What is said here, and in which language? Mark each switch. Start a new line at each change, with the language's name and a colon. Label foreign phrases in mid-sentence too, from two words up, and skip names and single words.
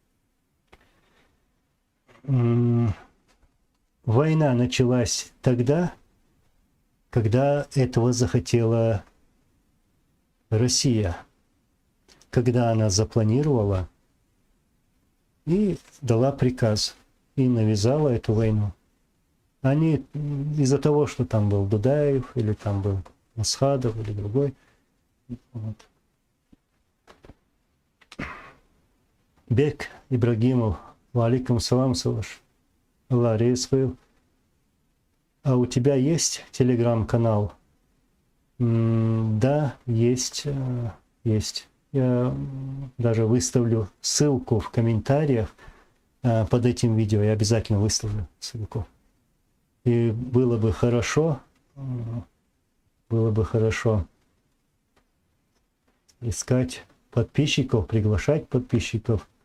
Russian: Война началась тогда, когда этого захотела Россия. Когда она запланировала и дала приказ, и навязала эту войну. Они из-за того, что там был Дудаев, или там был Асхадов, или другой. Вот. Бек Ибрагимов,
Arabic: وعليكم السلام,
Russian: Саваш. Аллах рейсвил. А у тебя есть телеграм-канал? Да, есть. Я даже выставлю ссылку в комментариях под этим видео. Я обязательно выставлю ссылку. И было бы хорошо искать подписчиков, приглашать подписчиков.